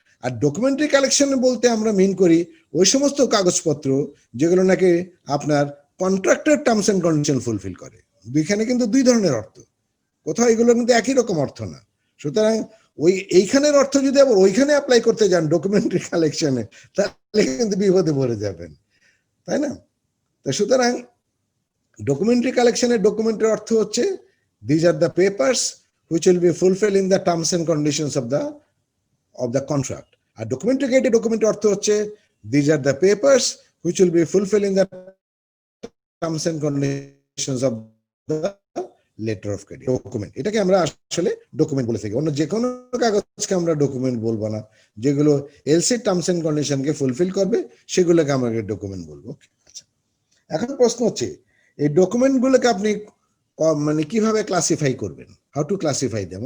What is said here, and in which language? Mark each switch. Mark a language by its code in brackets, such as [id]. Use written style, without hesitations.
[bn] আর documentary collection বলতে আমরা মিন করি ওই সমস্ত কাগজপত্র যেগুলো নাকি আপনার কন্ট্রাক্টের টার্মস এন্ড কন্ডিশন ফুলফিল করে। দুইখানে কিন্তু দুই ধরনের অর্থ, কোথাও এগুলো কিন্তু একই রকম অর্থ না। সুতরাং এইখানের অর্থ যদি আবার ওইখানে অ্যাপ্লাই করতে যান ডকুমেন্টারি কালেকশনে, তাহলে কিন্তু বিপদে পড়ে যাবেন, তাই না? তো সুতরাং ডকুমেন্টারি কালেকশনের ডকুমেন্টের অর্থ হচ্ছে [en] these are the papers which will be fulfilling the terms and conditions of the contract. [bn] আর documentary credit ডকুমেন্টের অর্থ হচ্ছে [en] these are the papers which will be fulfilling the terms and conditions of the letter of credit document. [bn] এটাকে আমরা আসলে document বলে থাকি। অন্য যে কোনো কাগজকে আমরা ডকুমেন্ট বলবো না, যেগুলো এলসি টার্মস এন্ড কন্ডিশনকে ফুলফিল করবে সেগুলোকে আমরা ডকুমেন্ট বলবো। আচ্ছা, এখন প্রশ্ন হচ্ছে এই ডকুমেন্টগুলোকে আপনি মানে কিভাবে ক্লাসিফাই করবেন, [en] How to classify them.